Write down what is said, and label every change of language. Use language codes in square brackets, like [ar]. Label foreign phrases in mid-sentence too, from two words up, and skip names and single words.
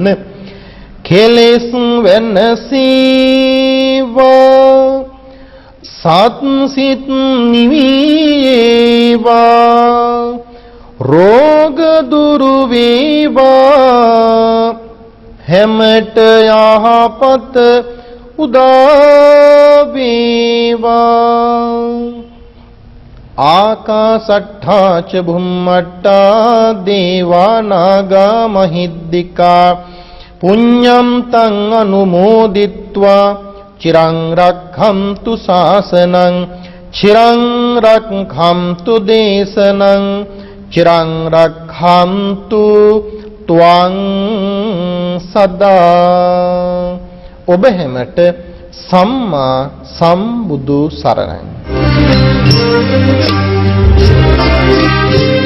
[si] කෙලෙස් වෙනසීවා, සත් සිත් නිවේවා, රෝග දුරු වේවා, හැමට යහපත උදා වේවා. [pi] ආකාසට්ඨා ච බුම්මට්ඨා දේවා නාග මහිද්దికා පුඤ්ඤම් තං අනුමෝදිත්වා චිරං රක්ඛන්තු ශාසනං චිරං රක්ඛන්තු දේශනං චිරං රක්ඛන්තු ත්වං සදා. [si] ඔබ හැමට සම්මා සම්බුදු සරණයි.